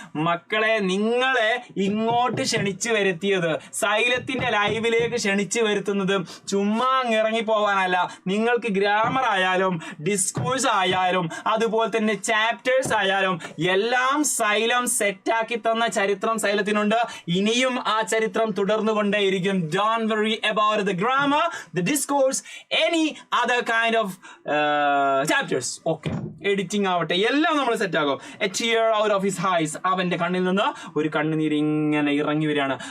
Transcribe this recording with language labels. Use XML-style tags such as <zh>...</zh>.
<ml>മക്കളെ, നിങ്ങളെ ഇങ്ങോട്ട് ക്ഷണിച്ചു വരുത്തിയത്, സൈലത്തിന്റെ ലൈവിലേക്ക് ക്ഷണിച്ചു വരുത്തുന്നത് ചുമ്മാ ഇറങ്ങി പോവാനല്ല. നിങ്ങൾക്ക് ഗ്രാമർ ആയാലും ഡിസ്കോഴ്സ് ആയാലും അതുപോലെ തന്നെ ചാപ്റ്റേഴ്സ് ആയാലും എല്ലാം സൈലം സെറ്റാക്കി തന്ന ചരിത്രം സൈലത്തിനുണ്ട്. ഇനിയും ആ ചരിത്രം തുടർന്നുകൊണ്ടേയിരിക്കും.</ml> <en>Don't worry about the grammar, the discourse, any other kind of chapters.</en> <ml>Okay, editing ആവട്ടെ, എല്ലാം നമ്മൾ സെറ്റ് ആകും.</ml> <en>A tear out of his eyes.</en> <ml>അവന്റെ കണ്ണിൽ നിന്ന് ഒരു കണ്ണുനീര് ഇങ്ങനെ ഇറങ്ങി വരികയാണ്.</ml>